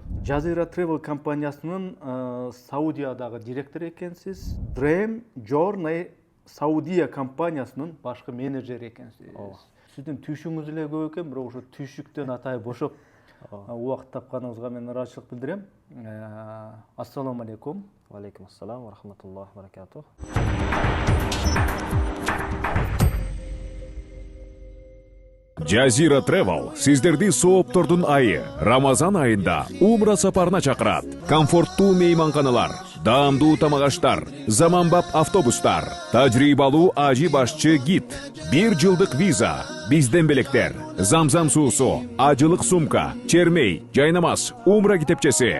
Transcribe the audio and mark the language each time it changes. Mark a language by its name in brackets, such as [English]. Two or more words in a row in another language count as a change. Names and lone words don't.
[Kyrgyz] Жазира Travel компаниясынын Саудиядагы директору экенсиз. Dream Journey Саудия компаниясынын башкы менеджери экенсиз. Сиздин түшүңүз эле көп экен, бирок ошо түшүктөн атайын бошоп убакыт тапканыңызга мен ыраазычылык билдирем. [Arabic] السلام عليكم. عليكم السلام و رحمة الله و بركاته. [Kyrgyz] Жазира Travel сиздерди сооптордун айы Рамазан айында умра сапарына чакырат. Комфорттуу мейманканалар, даамдуу тамак-аштар, заманбап автобустар, тажрыйбалуу ажы башчы гид, 1 жылдык виза, бизден белектер, замзам суусу, ажылык сумка, чермей, жайнамаз, умра китепчеси.